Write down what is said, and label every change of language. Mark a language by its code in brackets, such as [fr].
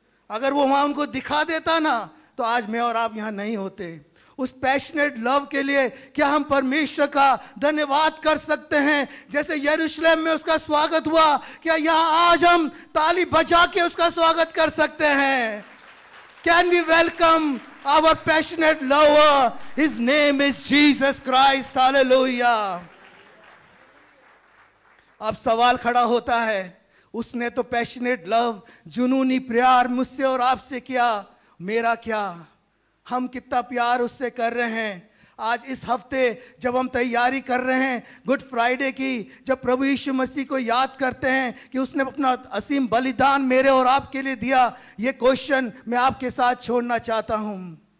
[hi] अगर वो वहां उनको दिखा देता ना तो आज मैं और आप यहां नहीं होते। उस पैशनेट लव के लिए क्या हम परमेश्वर का धन्यवाद कर सकते हैं? जैसे यरूशलेम में उसका स्वागत हुआ, क्या यहाँ आज हम ताली बजा के उसका स्वागत कर सकते हैं? [en] Can we welcome our passionate lover? His name is Jesus Christ. Hallelujah. [hi] अब सवाल खड़ा होता है, उसने तो पैशनेट लव, जुनूनी प्यार मुझसे और आपसे किया, मेरा क्या? हम कितना प्यार उससे कर रहे हैं? आज इस हफ्ते जब हम तैयारी कर रहे हैं गुड फ्राइडे की, जब प्रभु यीशु मसीह को याद करते हैं कि उसने अपना असीम बलिदान मेरे और आपके लिए दिया, ये क्वेश्चन मैं आपके साथ छोड़ना चाहता हूं।